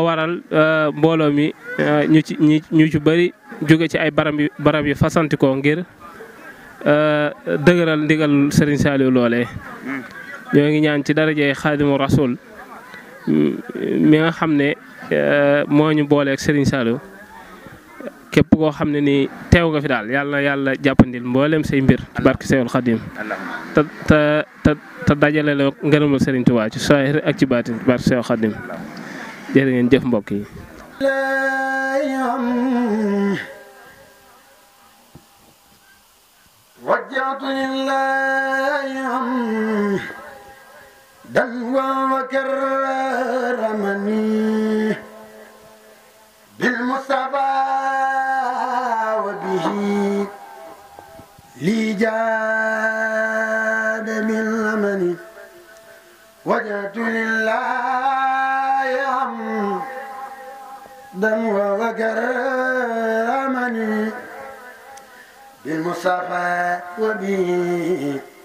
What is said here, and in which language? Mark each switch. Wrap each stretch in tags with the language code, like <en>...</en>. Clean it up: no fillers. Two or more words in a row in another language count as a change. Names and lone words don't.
<wo>waral mbooloo mi ñu ci bëri jóge ci ay barab yi fasantikoo ngir dëgëral ndigal Serigne Saliou loolee ñoo ngi ñaan ci darajee Xaadimu Rasul mi nga xam ne moo ñu booleeg Serigne Saliou képp koo xam ne ni teew nga fi daal yàlla jàppandil mboolem say mbir ci barke Seexul Xadim te dajale la ngërëmal Serigne Touba ci saahir ak ci baatin ci barke Seexul Xadim jërë ngeen jëf mbokk yi</wo> <ar>وجهت لله دنوا وكرمني بالمصطفى وبه لي جاد من أمني وجهت لله دنوا وكرمني بالمصطفى وبه</ar>